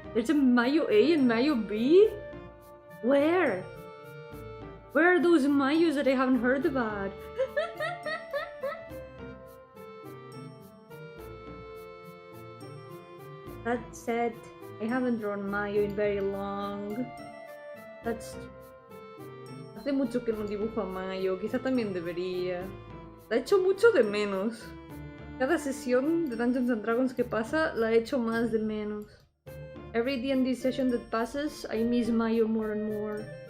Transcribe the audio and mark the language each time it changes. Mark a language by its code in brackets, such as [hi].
[en] There's a Mayo A and Mayo B? Where? Where are those Mayos that I haven't heard about? That said, I haven't drawn Mayo in very long. [es] Hace mucho que no dibujo a Mayo, quizá también debería. La echo mucho de menos. Cada sesión de Dungeons and Dragons que pasa, la echo más de menos. [en] Every D&D session that passes, I miss Mayo more and more.